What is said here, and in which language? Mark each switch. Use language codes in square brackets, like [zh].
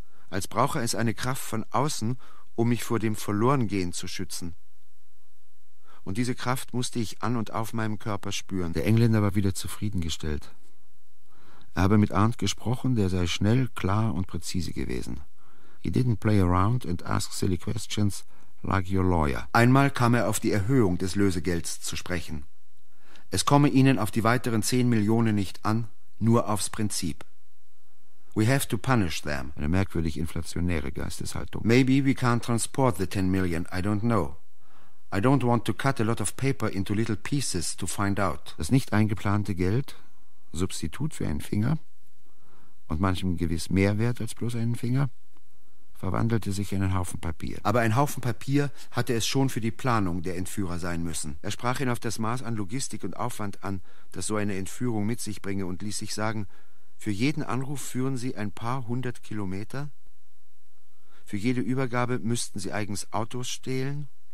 [de] Als brauche es eine Kraft von außen, um mich vor dem Verlorengehen zu schützen. Und diese Kraft musste ich an und auf meinem Körper spüren. Der Engländer war wieder zufriedengestellt. Er habe mit Arndt gesprochen, der sei schnell, klar und präzise gewesen. [en] He didn't play around and ask silly questions like your lawyer. [de] Einmal kam er auf die Erhöhung des Lösegelds zu sprechen. Es komme ihnen auf die weiteren 10 Millionen nicht an, nur aufs Prinzip. [en] We have to punish them. [de] Eine merkwürdig inflationäre Geisteshaltung. [en] Maybe we can't transport the 10 million, I don't know. I don't want to cut a lot of paper into little pieces to find out. [de] Das nicht eingeplante Geld, Substitut für einen Finger, und manchem gewiss mehr wert als bloß einen Finger, verwandelte sich in einen Haufen Papier. Aber ein Haufen Papier hatte es schon für die Planung der Entführer sein müssen. Er sprach ihn auf das Maß an Logistik und Aufwand an, das so eine Entführung mit sich bringe, und ließ sich sagen, für jeden Anruf führen sie ein paar hundert Kilometer, für jede Übergabe müssten sie eigens Autos stehlen.